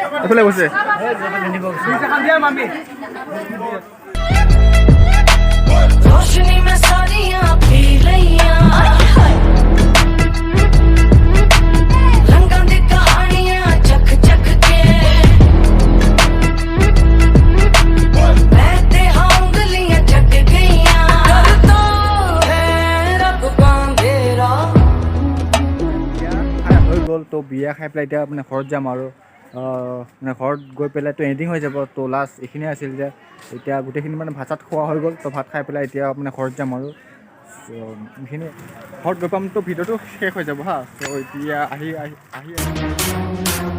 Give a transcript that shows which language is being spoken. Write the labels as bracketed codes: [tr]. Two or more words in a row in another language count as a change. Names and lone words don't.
[as] কোনফালে গৈছে [pa] ਰੋਸ਼ਨੀ ਮੇਂ ਸਾਰੀਆਂ ਪੀ ਲਈਆਂ ਰੰਗਾਂ ਦੀ ਕਹਾਣੀਆਂ ਚੱਖ ਚੱਖ ਕੇ ਮੈਂ ਤੇ ਉਂਗਲੀਆਂ ਚੱਟ ਗਈਆਂ ਕਰ ਤੋ ਹੈ ਰੱਬ ਬਾਂਧੇਰਾ [as] হৈ গ'ল তো বিয়া খাই পেলাই এতিয়া মানে ঘৰত যাম আৰু মানে ঘৰত গৈ পেলাইতো এণ্ডিং হৈ যাব তো লাষ্ট এইখিনিয়ে আছিল যে এতিয়া গোটেইখিনি মানে ভাত চাত খোৱা হৈ গ'ল তো ভাত খাই পেলাই এতিয়া মানে ঘৰত যাম আৰু এইখিনি ঘৰত গৈ পাম তো ভিডিঅ'টো শেষ হৈ যাব হা তো এতিয়া আহি